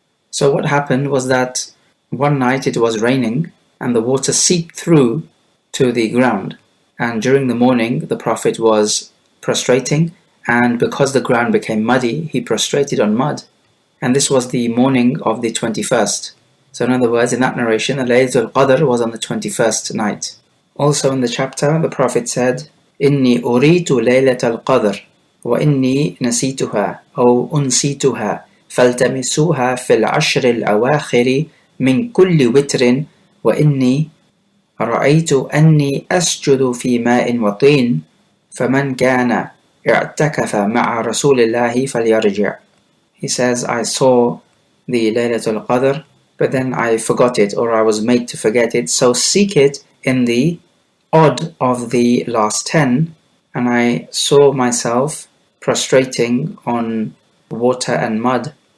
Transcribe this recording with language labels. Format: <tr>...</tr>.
<en>So what happened was that one night it was raining and the water seeped through to the ground, and during the morning the Prophet was prostrating, and because the ground became muddy he prostrated on mud, and this was the morning of the 21st. So in other words, in that narration, the Laylatul Qadr was on the 21st night.</en> <ar>Also in the chapter, the Prophet said, إِنِّي أُرِيتُ لَيْلَةَ الْقَدْرِ وَإِنِّي نَسِيتُهَا أو أُنْسِيتُهَا فَالْتَمِسُوهَا فِي الْعَشْرِ الْأَوَاخِرِ مِنْ كُلِّ وِتْرٍ وَإِنِّي رَأَيْتُ أَنِّي أَسْجُدُ فِي مَاءٍ وَطِينٍ فَمَنْ كَانَ اعْتَكَفَ مَعَ رَسُولِ اللَّهِ فَلْيَرْجِعْ.</ar> <en>He says, I saw the Laylatul Qadr, but then I forgot it, or I was made to forget it, so seek it in the odd of the last 10, and I saw myself prostrating on water and mud.</en>